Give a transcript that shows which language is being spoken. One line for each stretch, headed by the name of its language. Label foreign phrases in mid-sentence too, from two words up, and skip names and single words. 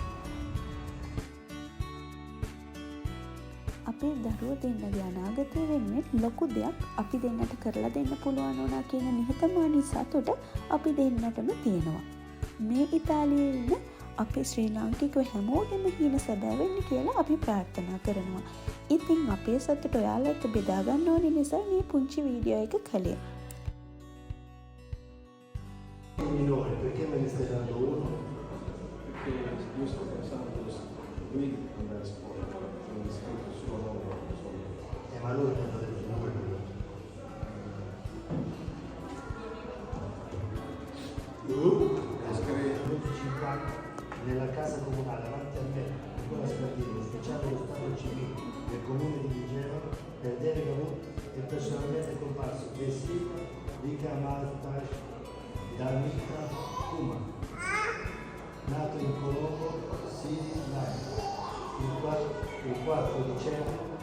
Sinhala: අපේ දරුවෝ දෙන්නගේ අනාගතය වෙනුවෙන් ලොකු දෙයක් අපි දෙන්නට කරලා දෙන්න පුළුවන් වුණා කියන නිහතමානී සතුට අපි දෙන්නටම තියෙනවා. මේ ඉතාලියේ ඉන්න අපේ ශ්‍රී ලාංකිකයෝ හැමෝටම හීන සැබෑ වෙන්න කියලා අපි ප්‍රාර්ථනා කරනවා. ඉතින් අපේ සතුට ඔයාලා එක්ක බෙදා ගන්න ඕන නිසා මේ පුංචි වීඩියෝ එක කළේ.
Italian: Minore, perché me ne stai dando uno? Perché io sto pensando, lui non è scuola, non è scritto suo nome. Ma lui non ha detto nome. Nella casa comunale davanti a me, Nicola Spardini, ufficiale dello Stato civile del comune di Vigevano, per delega e personalmente comparso vestito di Kamaltaj Damitra Kuma, nato in Colombo, Sri Lanka, il 4 dicembre